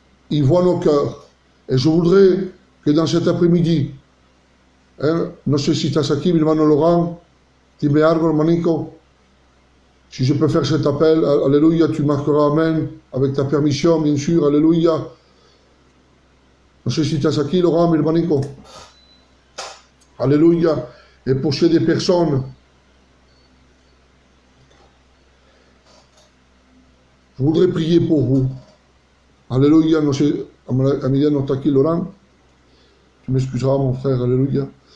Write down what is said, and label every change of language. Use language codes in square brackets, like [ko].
[fr] Il voit nos cœurs. Et je voudrais que dans cet après-midi, [es] no sé si estás aquí, mi hermano Laurent, dime algo, hermanico. [fr] Si je peux faire cet appel, Alléluia, tu marqueras Amen, avec ta permission, bien sûr, Alléluia. [es] No sé si estás aquí, Laurent, mi hermanico. Alléluia. [fr] Et pour chez des personnes, je voudrais prier pour vous. [es] Alléluia, no sé, a Miguel no está aquí, Laurent. [fr] Tu m'excuseras, mon frère, [es] Alléluia.